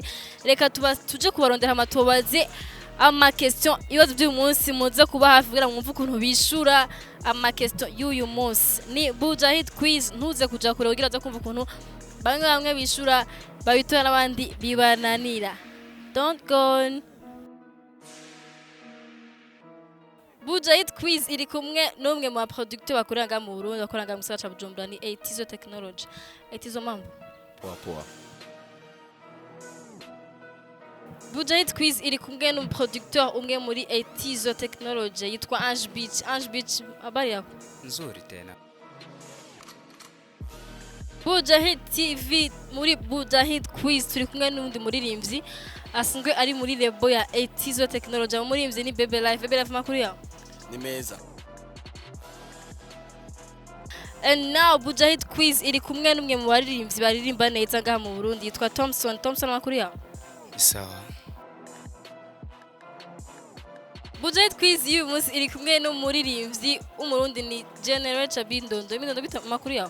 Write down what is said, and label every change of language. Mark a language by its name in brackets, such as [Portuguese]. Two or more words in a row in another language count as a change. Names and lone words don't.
[Rundi] Reka tuje kubarondera amatobaze ama question ibibazo by'uyu munsi muze kuba hafi kugira mwumve ukuntu bishura ama question y'uyu munsi. Ni BujahitQuiz, ntuze kuja kure kugira aza kumva ukuntu bamwe bishura babitora n'abandi bibananira. [English] Don't go. [Rundi] BujahitQuiz iri kumwe n'umwe mu producteur bakoranga mu Burundi, bakoranga mu gisagara cya Bujumbura ni izina Technology. [Swahili] Izina mambo. Poa. [Rundi] BujahitQuiz iri kumwe n'umuproducteur umwe muri izina Technology yitwa Ange Beach. [Swahili] Habari yako? Nzuri tena. [Rundi] Bujahit TV muri BujahitQuiz turi kumwe n'undi muririmbyi asanzwe ari muri lebo ya izina Technology. Umuririmbyi ni Bebe Life makuru yawe. Ni meza. [English] And now [Rundi] BujahitQuiz iri kumwe n'umwe mu baririmbyi baririmba neza ngaha mu Burundi yitwa Thompson makuru yawe. [Swahili] Sawa. [Rundi] BujahitQuiz y'uyu munsi iri kumwe n'umuririmbyi w'umurundi ni General Bindondo bita makuru yawe.